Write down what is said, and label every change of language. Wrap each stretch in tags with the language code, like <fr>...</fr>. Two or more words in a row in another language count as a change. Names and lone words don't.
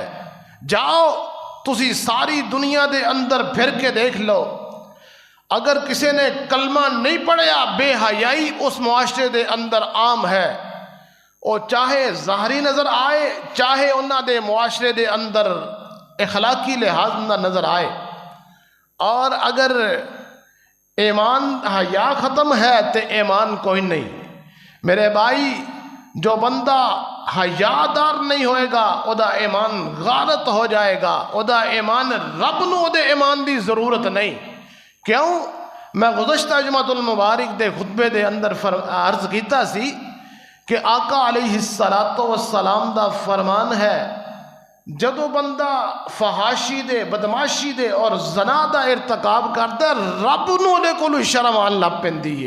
<pa>جاؤ تسی ساری دنیا دے اندر پھر کے دیکھ لو، اگر کسی نے کلمہ نہیں پڑھیا، بے حیائی اس معاشرے دے اندر عام ہے، اور چاہے ظاہری نظر آئے، چاہے انہاں دے معاشرے دے اندر اخلاقی لحاظ نہ نظر آئے۔</pa> <ur>اور اگر ایمان حیا ختم ہے تو ایمان کوئی نہیں۔</ur> <pa>میرے بھائی، جو بندہ حیادار نہیں ہوئے گا، او دا ایمان غارت ہو جائے گا، او دا ایمان رب نو دے ایمان دی ضرورت نہیں۔ کیوں؟ میں گزشتہ</pa> <ar>جمعۃ المبارک</ar> <pa>دے خطبے دے اندر عرض کیتا سی کہ آقا</pa> <ar>علیہ السلام</ar> <pa>دا فرمان ہے، جدو بندہ فحاشی دے، بدماشی دے اور زنا دا ارتکاب کرتا ہے، رب نو دے کولو شرم آن لگ پیندی ہے۔</pa>